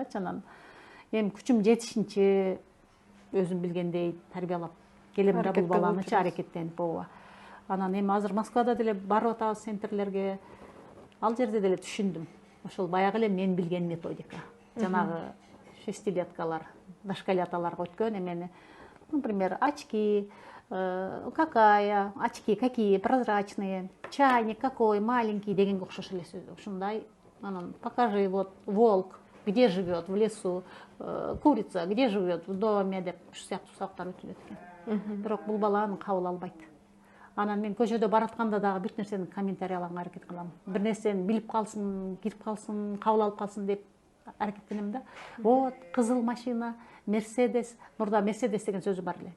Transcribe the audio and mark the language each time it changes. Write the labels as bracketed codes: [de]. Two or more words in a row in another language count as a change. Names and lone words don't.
[ky] Анан эми күчүм жетишинче өзүм билгендей тарбиялап келем да бул баланычы, аракеттенип. Ооба. Анан эми азыр Москвада деле барып атабыз центрлерге. Ал жерде деле түшүндүм. Ошол баягы эле мен билген методика. Жанагы шестилеткалар, дошколяталарга өткөн эмени, [ru] например, очки, какая, очки какие, прозрачные, чайник какой, маленький [ky] дегенге окшош эле сөз. Ушундай. [ru] Анан покажи, вот волк где живет в лесу, курица где живет в доме [ky] деп ушу сыяктуу сабактар өтүлөт экен. Бирок бул бала аны кабыл албайт. Анан мен көчөдө баратканда дагы бүт нерсени комментариялаганга аракет кылам. Бир нерсени билип калсын, кирип калсын, кабыл алып калсын деп аракеттенем да. Вот кызыл машина, Мерседес, мурда Мерседес деген сөзү бар эле.